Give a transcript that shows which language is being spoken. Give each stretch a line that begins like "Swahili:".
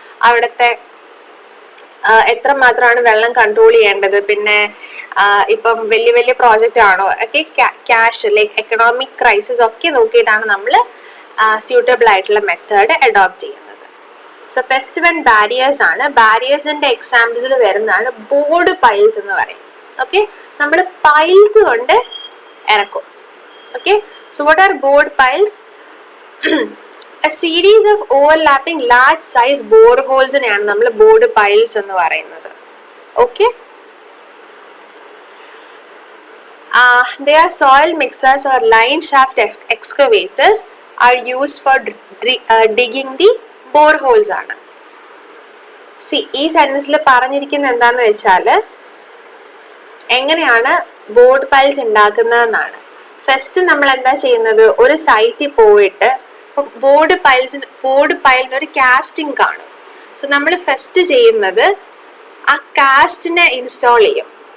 Malayalam: അവിടുത്തെ എത്ര മാത്രമാണ് വെള്ളം കൺട്രോൾ ചെയ്യേണ്ടത്, പിന്നെ ഇപ്പം വലിയ വലിയ പ്രോജക്റ്റ് ആണോ ഒക്കെ, ക്യാഷ് ലൈക്ക് എക്കണോമിക് ക്രൈസിസ് ഒക്കെ നോക്കിയിട്ടാണ് നമ്മൾ സ്യൂട്ടബിൾ ആയിട്ടുള്ള മെത്തേഡ് അഡോപ്റ്റ് ചെയ്യുന്നത്. സോ ഫസ്റ്റ് വൺ ബാരിയേഴ്സ് ആണ്. ബാരിയേഴ്സിന്റെ എക്സാമ്പിൾസിൽ വരുന്നതാണ് ബോർഡ് പൈൽസ് എന്ന് പറയും. ഓക്കെ, നമ്മൾ പൈൽസ് കൊണ്ട് ഇറക്കും. Okay,
English: So what are bored piles? A series of overlapping large size boreholes-നെയാണ് നമ്മൾ bored piles
Malayalam: എന്ന് പറയുന്നത്.
English: Okay? They are soil mixers or line shaft excavators are used for digging the boreholes ആണ്.
Malayalam: See, ഈ സെന്റൻസിൽ പറഞ്ഞിരിക്കുന്നത് എന്താന്ന് വെച്ചാൽ എങ്ങനെയാണ് ബോർഡ് പൈൽസ് ഉണ്ടാക്കുന്നതെന്നാണ്. ഫസ്റ്റ് നമ്മൾ എന്താ ചെയ്യുന്നത്, ഒരു സൈറ്റിൽ പോയിട്ട് ബോർഡ് പൈലിന് ഒരു കാസ്റ്റിംഗ് കാണും. സോ നമ്മൾ ഫസ്റ്റ് ചെയ്യുന്നത് ആ കാസ്റ്റിനെ ഇൻസ്റ്റാൾ ചെയ്യും.